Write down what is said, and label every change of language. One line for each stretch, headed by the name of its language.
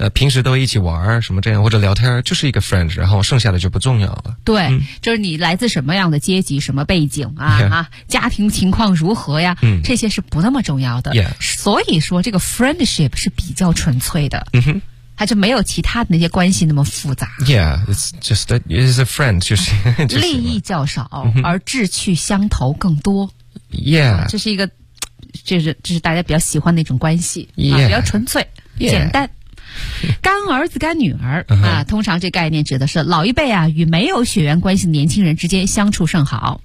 Chinese: 平时都一起玩什么这样或者聊天，就是一个 friend， 然后剩下的就不重要了。对，嗯、就是你来自什么样的阶级、什么背景啊、
English: yeah.
Chinese: 啊，家庭情况如何呀，嗯，这些是不那么重要的。
English: Yeah.
Chinese: 所以说这个 friendship 是比较纯粹的。嗯哼。他就没有其他的那些关系那么复杂。
English: Yeah, it's just that it's a friend,
Chinese: 就是利益较少、嗯、而志趣相投更多。
English: Yeah.
Chinese: 这是一个这是大家比较喜欢的一种关系。
English: Yeah.
Chinese: 啊、比较纯粹、
English: yeah.
Chinese: 简单。干儿子干女儿、 uh-huh. 啊，通常这概念指的是老一辈啊与没有血缘关系的年轻人之间相处甚好、